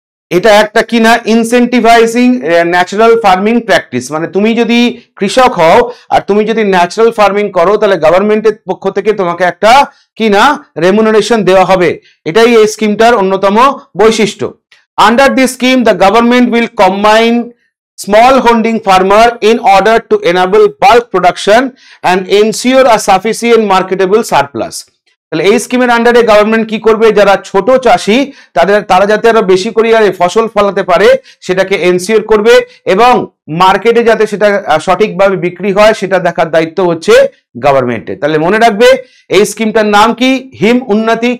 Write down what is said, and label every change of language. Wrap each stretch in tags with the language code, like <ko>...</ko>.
<bn>এটা একটা কিনা ইনসেন্টিভাইজিং ন্যাচারাল ফার্মিং প্র্যাকটিস, মানে তুমি যদি কৃষক হও আর তুমি যদি ন্যাচারাল ফার্মিং করো, তাহলে গভর্নমেন্টের পক্ষ থেকে তোমাকে একটা কিনা রেমুনারেশন দেওয়া হবে। এটাই এই স্কিমটার অন্যতম বৈশিষ্ট্য।</bn> <en>Under this scheme the government will combine small holding farmer in order to enable bulk production and ensure a sufficient marketable surplus.</en> <bn>তাহলে এই স্কিমের আন্ডারে গভর্নমেন্ট কি করবে, যারা ছোট চাষি তারা যাতে আরো বেশি করে ফসল ফলাতে পারে সেটাকে এনসিওর করবে, এবং মার্কেটে যাতে সেটা সঠিকভাবে বিক্রি হয় সেটা দেখার দায়িত্ব হচ্ছে গভর্নমেন্টের। তাহলে মনে রাখবে এই স্কিমটার নাম কি, হিম উন্নতি।</bn>